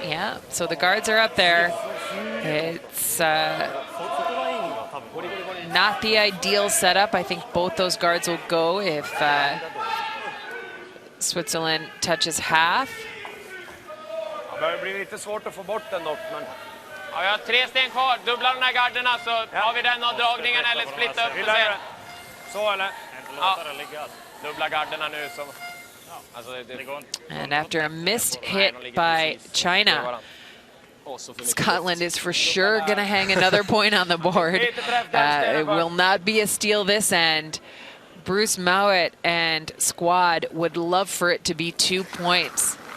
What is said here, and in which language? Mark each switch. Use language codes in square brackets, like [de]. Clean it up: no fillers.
[en] Yeah, so the guards are up there. It's not the ideal setup. I think both those guards will go if Switzerland touches half. [sv] Det börjar bli lite svårt att få bort den dock, men... Ja, jag har 3 sten kvar. Dubbla de här garderna så har vi den av dragningen eller splitta upp och sen. Så eller? Ja. Dubbla garderna nu så... [en] And after a missed hit by China, Scotland is for sure going to hang another point on the board. It will not be a steal this end. Bruce Mowat and squad would love for it to be 2 points.